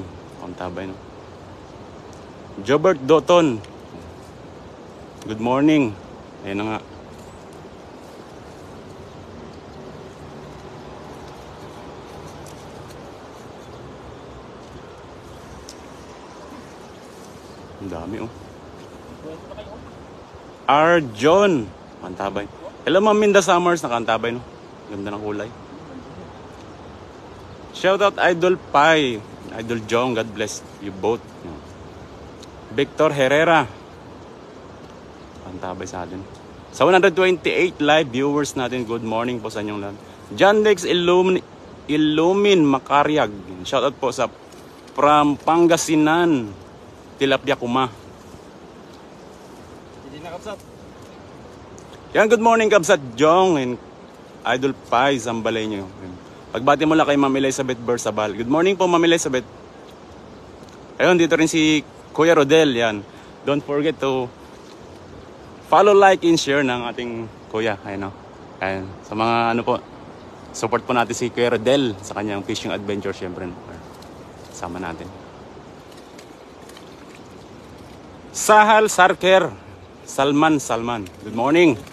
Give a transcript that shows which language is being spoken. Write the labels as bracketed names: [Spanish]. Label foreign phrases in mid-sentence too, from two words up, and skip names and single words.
[Filipino] Ang tabay no. Jobert Doton. [English] Good morning. [Filipino] Ayan na nga. Ang dami oh. Arjon. Kantabay. [English] Hello Ma'am Minda Summers. [Filipino] Nakantabay no. Ganda ng kulay. [English] Shout out [Filipino] Idol Pai. [English] Idol Jong. God bless you both. Victor Herrera. [Filipino] Kantabay sa atin. Sa 128 live viewers natin. [English] Good morning [Filipino] po sa inyong lahat. John Lex Illumin Makariag. Shout out po sa from Pangasinan. [Iloko] Tilapia Kuma. [Filipino] Hindi na Kabsat. Yan, [English] good morning [Filipino] Kabsat Jong and Idol Pai, Zambalay nyo. Pagbati mo lang kay Ma'am Elizabeth Bersabal. [English] Good morning [Filipino] po Ma'am Elizabeth. Ayun, dito rin si Kuya Rodel. Yan. [English] Don't forget to follow, like, and share [Filipino] ng ating Kuya. Ayun o. Ayun. Sa mga ano po, support po natin si Kuya Rodel sa kanyang [English] fishing adventure [Filipino] syempre. Sama natin. Sahal Sarker. [English] Salman. Good morning.